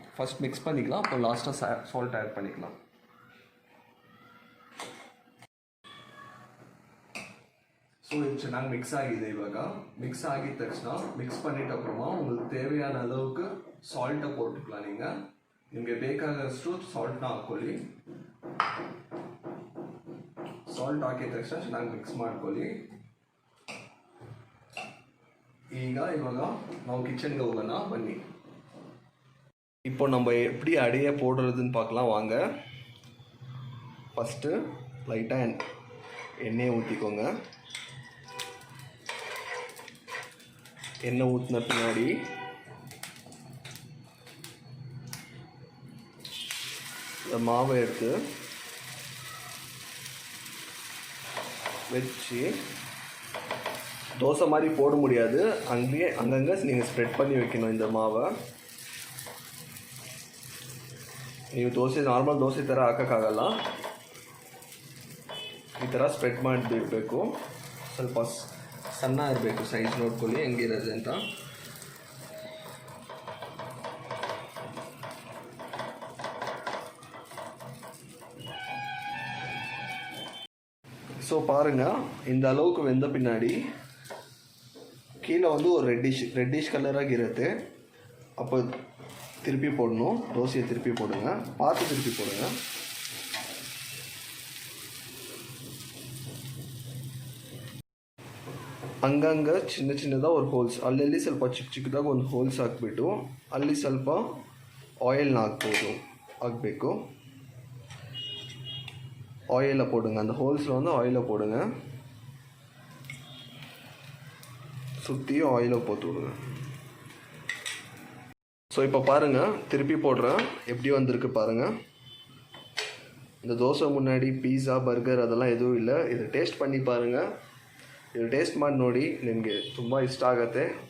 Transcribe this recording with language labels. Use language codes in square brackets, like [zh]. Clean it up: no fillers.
[ta] First mix பண்ணிக்கலாம், அப்புறம் லாஸ்ட்டாக சால்ட் ஆட் பண்ணிக்கலாம். [kn] ಸೊ ಇದು ಚೆನ್ನಾಗಿ ಮಿಕ್ಸ್ ಆಗಿದೆ. ಇವಾಗ ಮಿಕ್ಸ್ ಆಗಿದ ತಕ್ಷಣ ಮಿಕ್ಸ್ [ta] பண்ணிட்ட அப்புறமா உங்களுக்கு தேவையான அளவுக்கு சால்ட்டை போட்டுக்கலாம். [kn] ನಿಮಗೆ ಬೇಕಾದಷ್ಟು ಸಾಲ್ಟ್ನ ಹಾಕ್ಕೊಳ್ಳಿ. ಸಾಲ್ಟ್ ಹಾಕಿದ ತಕ್ಷಣ ಚೆನ್ನಾಗಿ ಮಿಕ್ಸ್ ಮಾಡ್ಕೊಳ್ಳಿ. இವಾಗ ನಾವು கிச்சனுக்கு ಹೋಗೋಣ ಬನ್ನಿ. [ta] இப்போ நம்ம எப்படி அடையை போடுறதுன்னு பார்க்கலாம் வாங்க. ஃபஸ்ட்டு லைட்டாக எண்ணெயை ஊற்றிக்கோங்க. எண்ணெய் ஊற்றின பின்னாடி இந்த மாவை எடுத்து வச்சு தோசை மாதிரி போட முடியாது, அங்கங்கே நீங்கள் ஸ்ப்ரெட் பண்ணி வைக்கணும் இந்த ಮಾவை. [kn] ನೀವು ದೋಸೆ ನಾರ್ಮಲ್ ದೋಸೆ ಥರ ಹಾಕೋಕ್ಕಾಗಲ್ಲ, ಈ ಥರ ಸ್ಪ್ರೆಡ್ ಮಾಡಿಬಿಡಬೇಕು. ಸ್ವಲ್ಪ ಸಣ್ಣ ಇರಬೇಕು, ಸೈಜ್ ನೋಡ್ಕೊಳ್ಳಿ ಹೆಂಗಿರೋದು ಅಂತ. [ta] ஸோ பாருங்கள், இந்த அளவுக்கு வெந்த பின்னாடி கீழே வந்து ஒரு ரெட்டிஷ் கலராக இருக்கு. அப்போ திருப்பி போடணும், தோசையை திருப்பி போடுங்க, பார்த்து திருப்பி போடுங்க. [kn] ಹಂಗಂಗೆ ಚಿನ್ನ ಚಿನ್ನದಾಗ ಒಂದು ಹೋಲ್ಸ್, ಅಲ್ಲಲ್ಲಿ ಸ್ವಲ್ಪ ಚಿಕ್ಕ ಚಿಕ್ಕದಾಗ ಒಂದು ಹೋಲ್ಸ್ ಹಾಕ್ಬಿಟ್ಟು ಅಲ್ಲಿ ಸ್ವಲ್ಪ ಆಯಿಲ್ನ ಹಾಕಬೇಕು. [ta] ஆயிலை போடுங்க, அந்த ஹோல்ஸில் வந்து ஆயிலை போடுங்க, சுற்றியும் ஆயிலை போட்டு விடுங்க. ஸோ இப்போ பாருங்கள், திருப்பி போடுறேன், எப்படி வந்திருக்கு பாருங்கள். இந்த தோசை முன்னாடி பீஸா பர்கர் அதெல்லாம் எதுவும் இல்லை. இதை ಟೇಸ್ಟ್ பண்ணி பாருங்கள். [kn] ಇದು ಟೇಸ್ಟ್ ಮಾಡಿ ನೋಡಿ, ನಿಮಗೆ ತುಂಬ ಇಷ್ಟ ಆಗುತ್ತೆ.